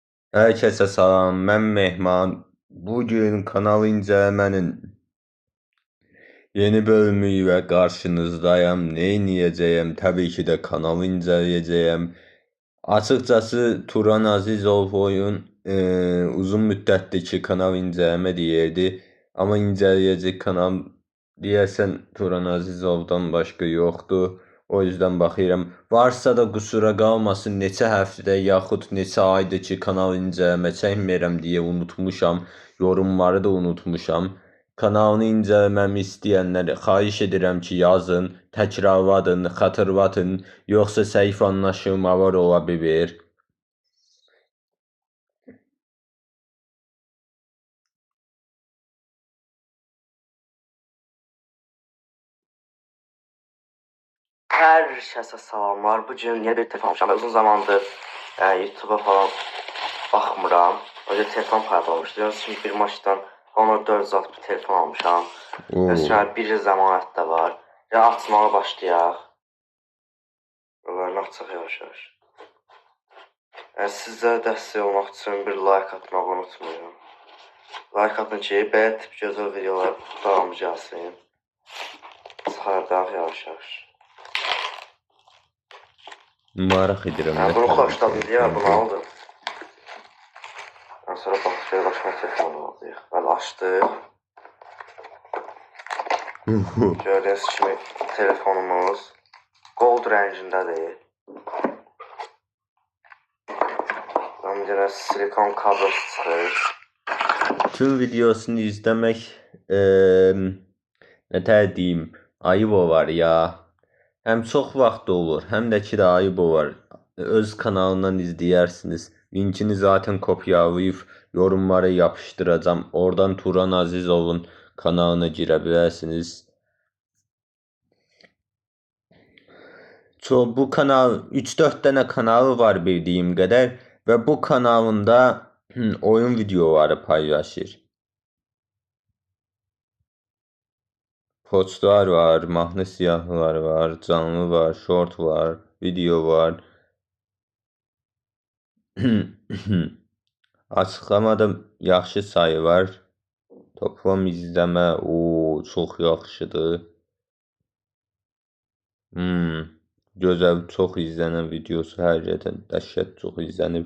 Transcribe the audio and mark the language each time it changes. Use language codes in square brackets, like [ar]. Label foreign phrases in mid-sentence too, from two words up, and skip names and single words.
[tr] Herkese salam, ben Mehman. Bugün kanal incelemenin yeni bölümüyle karşınızdayım. Ne inceleyeceğim? Tabii ki de kanal inceleyeceğim. Açıkçası Turan Azizoğlu'nun uzun müddetdeki kanal inceleme deyirdi. [az] Ama inceleyecek kanal deyəsən Turan Azizov'dan başqa yoxdur. [tr] O yüzden [az] baxıram. Varsa da qüsura qalmasın, neçə həftə yaxud neçə aydır ki, kanal incələmə çəkmirəm deyə unutmuşam. Yorumları da unutmuşam. Kanalını incələməmi istəyənlər xahiş edirəm ki, yazın, təkrarladın, xatırlatın, yoxsa səhv anlaşılmalar ola bilər. [tr] Herkese salamlar. [az] Bugün yeni bir telefon almışam. Uzun zamandır YouTube'a falan baxmıram. [tr] Öyle telefon paylaşmışdım. Şimdi bir maçtan Honor 406 bir telefon almışam. [az] Sonra bir zəmanət də var. Ya açmağa başlayaq. Buralarını açaq yavaş-yavaş. Sizə dəstək olmaq üçün bir like atmağı unutmayın. Like atın ki, belə tip gözəl videolar davamı gəlsin. Sıxardaq yavaş-yavaş. Maraq edirəm. Bunu xoşladım deyə bunu aldım. [tr] Sonra şöyle başka telefonu aldık. Ben açtım. [az] Gördüğünüz kimi telefonumuz gold rəngindədir. [tr] Ben yine silikon kablosu çıxır. [az] Tüm videosunu izləmək nə deyim, ayıb olar ya. Həm çox vaxt olur, həm də ki də ayıb olar. Öz kanalından izləyərsiniz. Linkini zaten kopyalayıb yorumlara yapışdıracağım. Oradan Turan Azizov'un kanalına girə bilərsiniz. [tr] Bu kanal 3-4 tane kanalı var bildiğim kadar ve bu kanalında oyun videoları paylaşır. [az] Postlar var, mahnı siyahlar var, canlı var, short var, video var. Açıqlamada yaxşı sayı var. Toplam izləmə çox yaxşıdır. Gözəl, çox izlənən videosu həqiqətən dəhşət çox izlənib.